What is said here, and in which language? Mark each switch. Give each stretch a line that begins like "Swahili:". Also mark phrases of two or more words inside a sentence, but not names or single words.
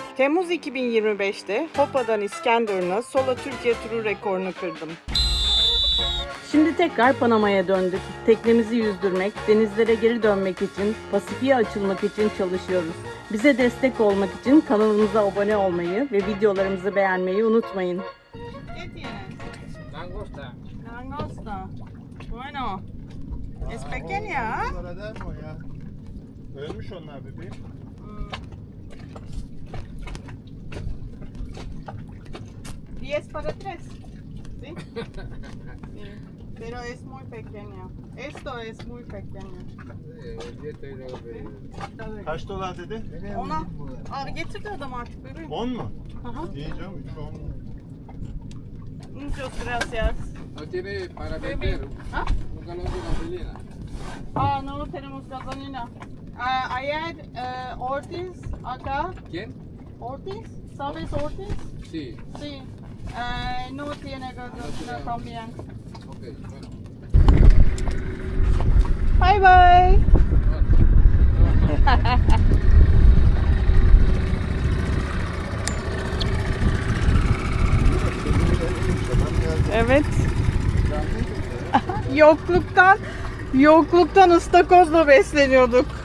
Turkish: Temmuz 2025'te Hopa'dan İskenderun'a solo Türkiye turu rekorunu kırdım. Şimdi tekrar Panama'ya döndük. Teknemizi yüzdürmek, denizlere geri dönmek için, Pasifik'e açılmak için çalışıyoruz. Bize destek olmak için kanalımıza abone olmayı ve videolarımızı beğenmeyi unutmayın.
Spanish: Langosta. Langosta. Bueno. Es pequeña.
Turkish: Ölmüş onlar bebeğim.
Spanish: Diez para tres. ¿Sí? Sí. Pero es muy pequeña. Esto es muy pequeña.
Turkish: Kaç dolar dedi? Ona getirdi adam artık bebeğim. 10 mu? Aha. İyi canım 3 10 mu?
Spanish: Muchas gracias. No tiene para Baby. vender. ¿Ah? Nunca lo tiene gasolina. No tenemos gasolina. Ayer Ortiz acá. ¿Quién? Ortiz, ¿sabes Ortiz? Sí. Sí. No tiene gasolina también. Ok, bueno.
English: Bye bye. Evet.
Turkish: yokluktan ıstakozla besleniyorduk.